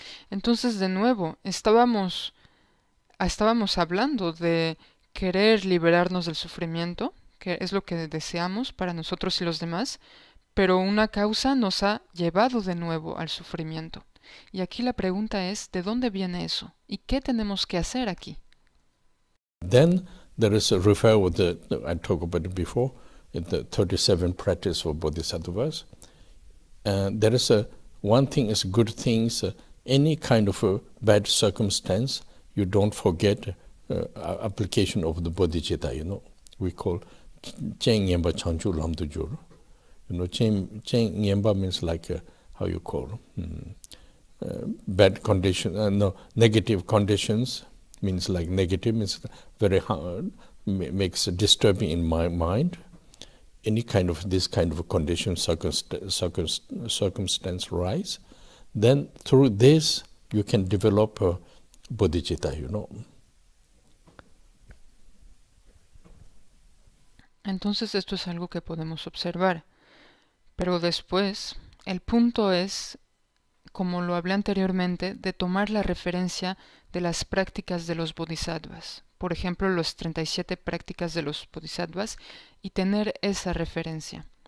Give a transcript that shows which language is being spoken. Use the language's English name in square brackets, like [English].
[Spanish] Entonces, de nuevo, estábamos hablando de querer liberarnos del sufrimiento, que es lo que deseamos para nosotros y los demás, pero una causa nos ha llevado de nuevo al sufrimiento. Y aquí la pregunta es, ¿de dónde viene eso? ¿Y qué tenemos que hacer aquí? [English] Then there is a refer with I talked about it before, in the 37 practice for bodhisattvas. There is one thing is good things, any kind of a bad circumstance, you don't forget application of the bodhicitta, you know. We call [Tibetan] Cheng Nyemba Chanchu Lamdu Jur. [English] You know, Cheng Nyemba means like, how you call, bad condition, no, negative conditions, means like negative, means very hard, makes disturbing in my mind. Any kind of this kind of a condition, circumstance rise, then through this you can develop a bodhicitta, you know. [Spanish] Entonces esto es algo que podemos observar. Pero después, el punto es, como lo hablé anteriormente, de tomar la referencia de las prácticas de los bodhisattvas. Por ejemplo, las 37 prácticas de los bodhisattvas y tener esa referencia.